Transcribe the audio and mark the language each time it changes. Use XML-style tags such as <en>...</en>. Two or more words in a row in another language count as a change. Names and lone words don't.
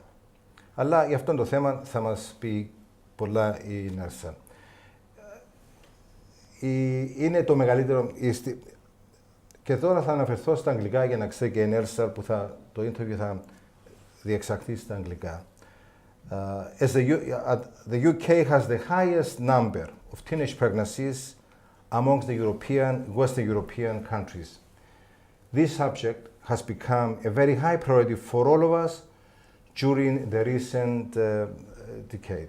<el>Αλλά για αυτό το θέμα θα μας πει πολλά η Nursal. Είναι το μεγαλύτερο... Και τώρα θα αναφερθώ στα αγγλικά για να ξέρει και η Nursal που το interview θα διεξαχθεί στα αγγλικά.</el> <en>The UK has the highest number of teenage pregnancies amongst the Western European countries. This subject has become a very high priority for all of us during the recent decades.</en>